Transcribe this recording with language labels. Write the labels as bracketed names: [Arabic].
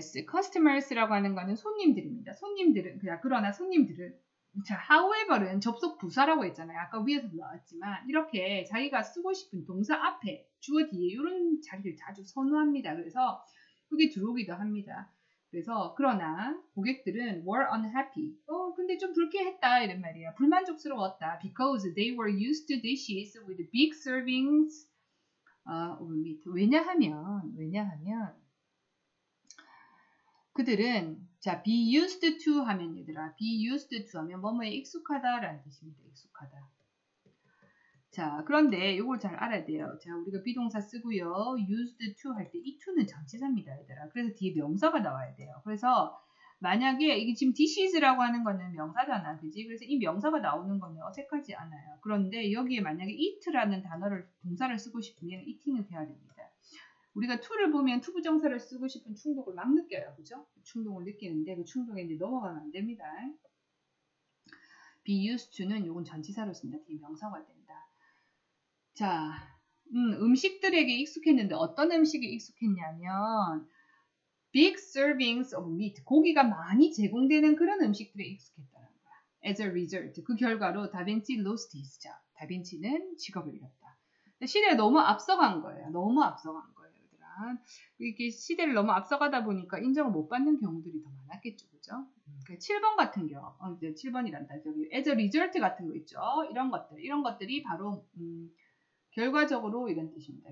[Korean] customers라고 하는 거는 손님들입니다. 그러나 손님들은 자, however는 접속 부사라고 했잖아요. 아까 위에서도 나왔지만 이렇게 자기가 쓰고 싶은 동사 앞에 주어 뒤에 이런 자리를 자주 선호합니다. 그래서 여기 들어오기도 합니다. 그래서 그러나 고객들은 [English] were unhappy. [Korean] 근데 좀 불쾌했다 이런 말이야. 불만족스러웠다. [English] Because they were used to dishes with big servings of meat. [Korean] 왜냐하면 그들은 자 [English] be used to [Korean] 하면 얘들아 be used to 하면 뭐뭐에 익숙하다라는 뜻입니다. 익숙하다. 자, 그런데 이걸 잘 알아야 돼요. 자, 우리가 비동사 쓰고요. [English] used to [Korean] 할 때 이 to는 전치사입니다, 얘들아. 그래서 뒤에 명사가 나와야 돼요. 그래서 만약에 이게 지금 [English] this is [Korean] 라고 하는 거는 명사잖아, 그지? 그래서 이 명사가 나오는 거는 어색하지 않아요. 그런데 여기에 만약에 it라는 단어를 동사를 쓰고 싶으면 eating을 해야 됩니다. 우리가 to를 보면 to 부정사를 쓰고 싶은 충동을 막 느껴요, 그죠? 충동을 느끼는데 그 충동에 이제 넘어가면 안 됩니다. [English] be used to [Korean] 는 요건 전치사로 쓴다. 뒤에 명사가 된다. 자, 음식들에게 익숙했는데 어떤 음식에 익숙했냐면 [English] big servings of meat, [Korean] 고기가 많이 제공되는 그런 음식들에 익숙했다는 거야. [English] As a result, [Korean] 그 결과로 다빈치 [English] lost his job. [Korean] 다빈치는 직업을 잃었다. 시대에 너무 앞서간 거예요. 너무 앞서간 거예요, 얘들아. 이렇게 시대를 너무 앞서가다 보니까 인정을 못 받는 경우들이 더 많았겠죠, 그죠? 7번 같은 경우, 이제 7번이란다. 저기 [English] as a result [Korean] 같은 거 있죠. 이런 것들이 바로 결과적으로 이런 뜻입니다.